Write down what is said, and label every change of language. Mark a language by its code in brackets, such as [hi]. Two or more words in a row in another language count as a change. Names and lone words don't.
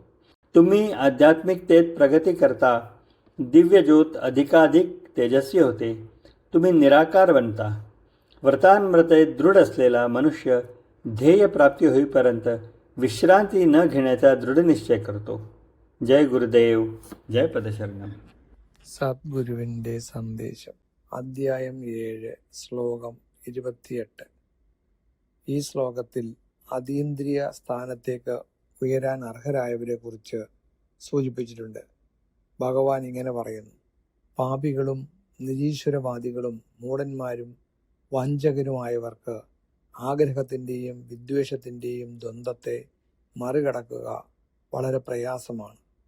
[mr] तुम्ही आध्यात्मिकतेत प्रगती करता, दिव्य ज्योत अधिकाधिक तेजस्वी होते, तुम्ही निराकार बनता. व्रतांव्रते दृढ असलेला मनुष्य ध्येयप्राप्ती होईपर्यंत विश्रांती न घेण्याचा दृढ निश्चय करतो. जय गुरुदेव, जय पदशरणम. [ml] സദ്ഗുരുവിൻ്റെ സന്ദേശം. അധ്യായം 7, ശ്ലോകം 28. ഈ ശ്ലോകത്തിൽ അതീന്ദ്രിയ സ്ഥാനത്തേക്ക് ഉയരാൻ അർഹരായവരെ കുറിച്ച് സൂചിപ്പിച്ചിട്ടുണ്ട്. ഭഗവാൻ ഇങ്ങനെ പറയുന്നു: പാപികളും നിരീശ്വരവാദികളും മൂഢന്മാരും വഞ്ചകരുമായവർക്ക് ആഗ്രഹത്തിൻ്റെയും വിദ്വേഷത്തിൻ്റെയും ദ്വന്ദ്വത്തെ മറികടക്കുക വളരെ പ്രയാസമാണ്.